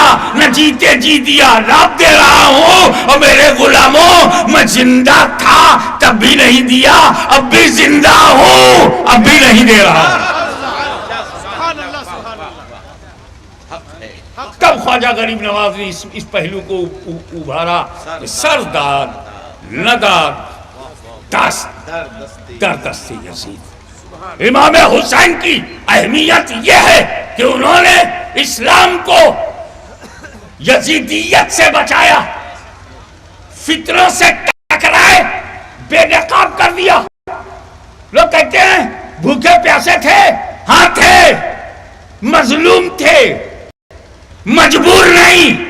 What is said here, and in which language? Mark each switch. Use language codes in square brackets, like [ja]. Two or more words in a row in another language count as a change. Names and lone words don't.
[ur] نہ جیتے جی دیا، نہ اب دے رہا ہوں، اور میرے غلاموں میں زندہ تھا تب بھی نہیں دیا، اب بھی زندہ ہوں اب بھی نہیں دے رہا ہوں۔ تب خواجہ غریب نواز نے اس پہلو کو ابھارا، [fa] سردار نداد دست در دست یزید۔ [ur] امام حسین کی اہمیت یہ ہے کہ انہوں نے اسلام کو یزیدیت سے بچایا، فتنوں سے ٹکرائے، بے نقاب کر دیا۔ لوگ کہتے ہیں بھوکے پیاسے تھے، ہاں تھے، مظلوم تھے، مجبور نہیں۔